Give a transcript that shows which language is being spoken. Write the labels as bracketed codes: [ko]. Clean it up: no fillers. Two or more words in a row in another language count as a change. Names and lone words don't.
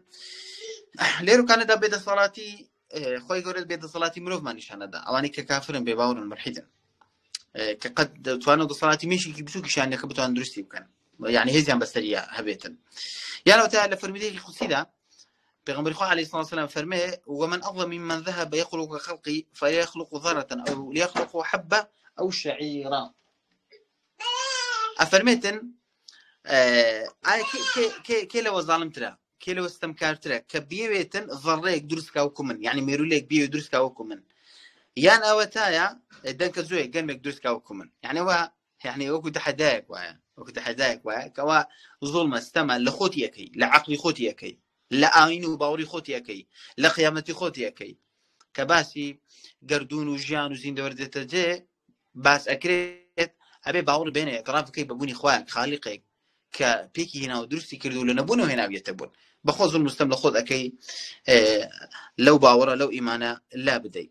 [ckb] لێرەکانەدا بێدەسەڵاتی خۆی گەورە بێدەسەڵاتی مرۆڤمان نیشانەدا ئەوانەی کە کافرن بێباوڕن ملحیدن کە قەت دەتوانن دەسەڵاتی مێشێکی بچووکیشانەکە بتوان دروستی بکەن یعنی هێزیان بەسەریە هەبێتن. یانەوەتا لە فەرمودەیەکی قودسیدا پێغەمبەری خوا عەلەیهی سڵاو وسەلام فەرمێ [ar] ومن أظلم ممن ذهب يخلق خلقي فليخلق ذرة أو ليخلق حبة أو شعيرا. [ckb] ئەفەرمێتن کێ لەوە زاڵمترە کێ لەوە ستەمکارترە کە بێوێتن ذەڕەیەک دروستکا وەکو من یعنی مێرولەیەک بێوێ دروستکا وەکو من یان ئەوەتایە دەنکە زۆیە گەرمێک دروستکا وەکو من یعنی وا یعنی وەکو تەحەدایەک وایە کەوا زوڵمە ستەمە لە خۆتی یەکەی لە عەقلی خۆتی یەکەی لە ئاین و باوەڕی خۆتی یەکەی لە قیامەتی خۆتی یەکەی کە باسی گەردون و ژیان و زیندەوەر دێتە جێ باس ئەکرێت ئەبێ باوەڕ بێنێ ئێتراف بکەی بەبوونی خوایەک خالیقێک کە پێکی هێنا و دروستی کردو لە نەبوونەوە هێناویەتە بوون بەخۆ زوڵم و ستەم لە خۆت ئەکەی لەو باوەڕە لەو ئیمانە لا بدەی.